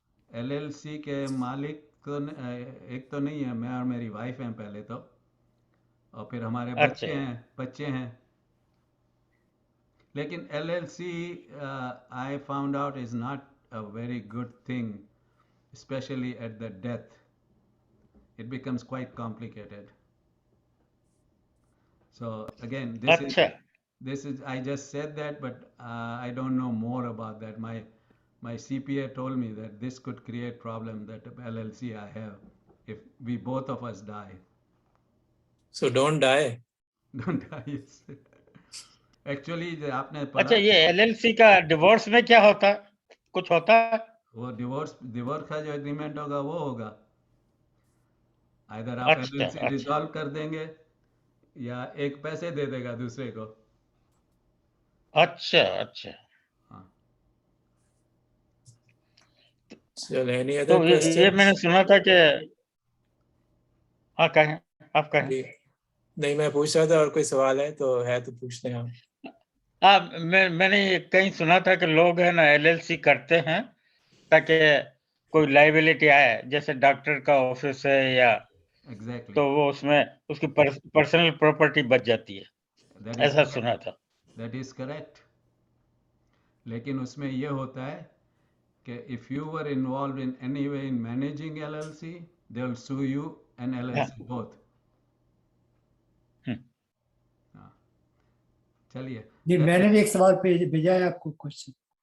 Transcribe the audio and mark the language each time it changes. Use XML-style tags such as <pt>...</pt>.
<hi>LLC के मालिक तो एक तो नहीं है, मैं और मेरी वाइफ हैं पहले तो, और फिर हमारे बच्चे हैं।</hi> <en>लेकिन LLC I found out is not a very good thing, especially at the death. It becomes quite complicated. So again, this is I just said that, but I don't know more about that. My CPA told me that this could create problem, that LLC I have, if we both of us die. So don't die. Don't die. Yes.</en> <hi>Actually आपने पढ़ा? अच्छा, ये LLC का divorce में क्या होता है, कुछ होता है? वो डिवोर्स का जो एग्रीमेंट होगा वो होगा, इधर आप एलएलसी डिसॉल्व कर देंगे या एक पैसे दे देगा दूसरे को। अच्छा। हाँ।</hi> <en>चलो, any other</en> <hi>तो</hi> <en>questions?</en> <hi>ये मैंने सुना था कि, हाँ कहें, आप कहें। नहीं, मैं पूछ रहा था, और कोई सवाल है तो पूछ लें आप। मैंने कहीं सुना था कि लोग है ना एलएलसी करते हैं ताकि कोई लाइबिलिटी आए, जैसे डॉक्टर का ऑफिस है या</hi> <en>Exactly.</en> <hi>तो वो उसमें उसकी पर्सनल प्रॉपर्टी बच जाती है,</hi> <en>That is</en> <hi>ऐसा</hi> <en>correct.</en> <hi>सुना था।</hi> <en>That is correct.</en> <hi>लेकिन उसमें ये होता है कि</hi> <en>if you were involved in any way in managing LLC, they will sue you and LLC both.</en> <hi>हाँ, चलिए। जी, मैंने भी एक सवाल भेजा है आपको, क्वेश्चन</hi>